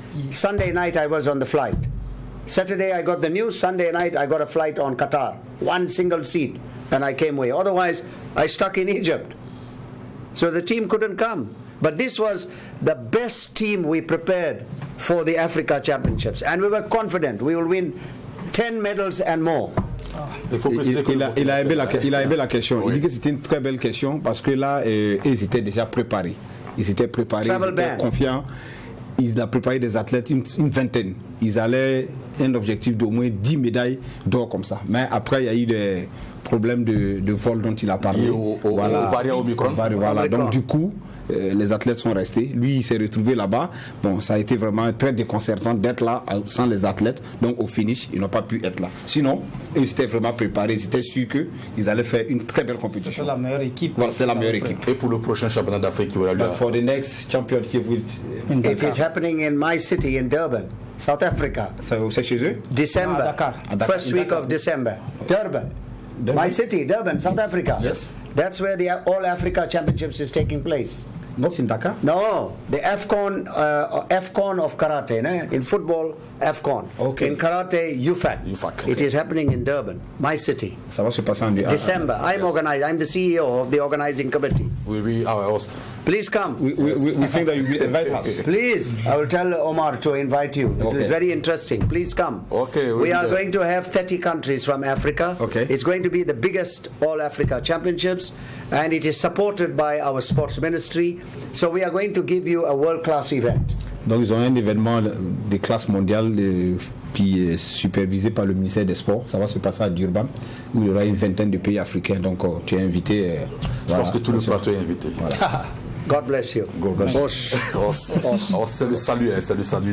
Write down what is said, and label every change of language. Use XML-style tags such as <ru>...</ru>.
<en>Sunday night I was on the flight. Saturday I got the news, Sunday night I got a flight on Qatar, one single seat, and I came away. Otherwise, I stuck in Egypt. So the team couldn't come. But this was the best team we prepared for the Africa Championships. And we were confident we will win 10 medals and more.</en> <fr>Il a aimé la question. Il dit que c'était une très belle question parce que là, ils étaient déjà préparés. Ils étaient préparés, ils étaient confiants. Ils ont préparé des athlètes, une vingtaine. Ils allaient un objectif d'au moins 10 médailles d'or comme ça. Mais après, il y a eu des problèmes de vol dont il a parlé. Voilà. Voilà. Donc du coup, les athlètes sont restés. Lui, il s'est retrouvé là-bas. Bon, ça a été vraiment très déconcertant d'être là sans les athlètes. Donc au finish, ils n'ont pas pu être là. Sinon, ils étaient vraiment préparés. Ils étaient sûrs qu'ils allaient faire une très belle compétition. C'est la meilleure équipe. Voilà, c'est la meilleure équipe. Et pour le prochain championnat d'Afrique qui aura lieu.</fr> <en>For the next championship, it is happening in my city in Durban, South Africa.</en> <fr>C'est chez eux?</fr> <en>December. Dakar. First week of December. Durban. My city, Durban, South Africa. Yes. That's where the All Africa Championships is taking place. Not in Dakar? No, the AFCON of karate. In football, AFCON. Okay. In karate, UFAC. It is happening in Durban, my city.</en> <fr>Ça va se passer en</fr> <en>December. I'm the CEO of the organizing committee. We'll be our host. Please come. We think that you will invite us. Please, I will tell Omar to invite you. It is very interesting. Please come. Okay. We are going to have 30 countries from Africa. Okay. It's going to be the biggest All Africa Championships, and it is supported by our sports ministry. So we are going to give you a world-class event.</en> <fr>Donc ils ont un événement de classe mondiale qui est supervisé par le ministère des Sports. Ça va se passer à Durban, où il y aura une vingtaine de pays africains. Donc tu es invité. Je pense que tout le plateau est invité. Voilà.</fr> <en>God bless you.</en> <fr>C'est le salut.</fr>